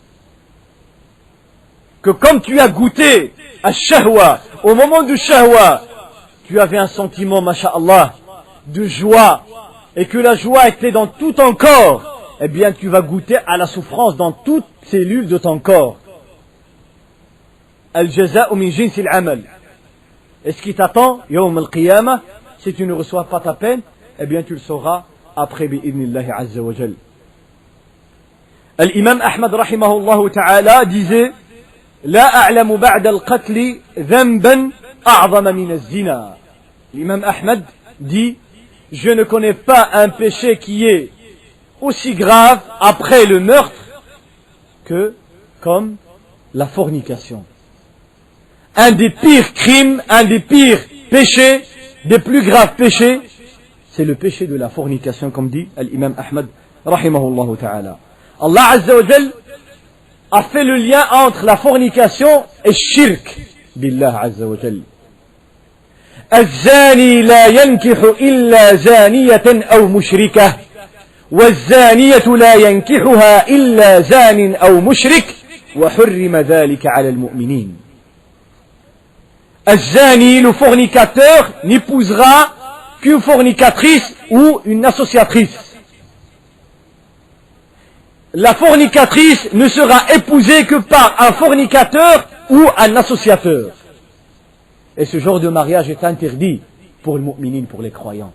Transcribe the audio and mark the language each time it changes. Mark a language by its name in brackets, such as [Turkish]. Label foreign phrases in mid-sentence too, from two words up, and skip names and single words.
[French] Que comme tu as goûté à shahwa, au moment du shahwa, tu avais un sentiment, masha'Allah, de joie, et que la joie était dans tout ton corps, eh bien tu vas goûter à la souffrance dans toute cellule de ton corps. [Arabic] الجزاء من جنس العمل. [French] Et ce qui t'attend, [Arabic] يوم القيامة, [French] si tu ne reçois pas ta peine, eh bien tu le sauras après [Arabic] بإذن الله عز وجل. [French] L'imam Ahmad [Arabic] رحمه الله تعالى [French] disait [Arabic] لا أعلم بعد القتل ذنبا أعظم من الزنا. [French] L'imam Ahmad dit Je ne connais pas un péché qui est aussi grave après le meurtre que comme la fornication. Un des pires crimes, un des pires péchés, des plus graves péchés, c'est le péché de la fornication, comme dit l'imam Ahmad, [Arabic] رحمه الله تعالى. الله عز وجل [French] a fait le lien entre la fornication et shirk, [Arabic] بالله عز وجل. الزاني لا ينكح إلا زانية أو مشركة والزانية لا ينكحها إلا زان أو مشرك وحرم ذلك على المؤمنين. الزاني, [French] le fornicateur, n'épousera qu'une fornicatrice ou une associatrice. La fornicatrice ne sera épousée que par un fornicateur ou un associateur. Et ce genre de mariage est interdit pour le mu'minin, pour les croyants.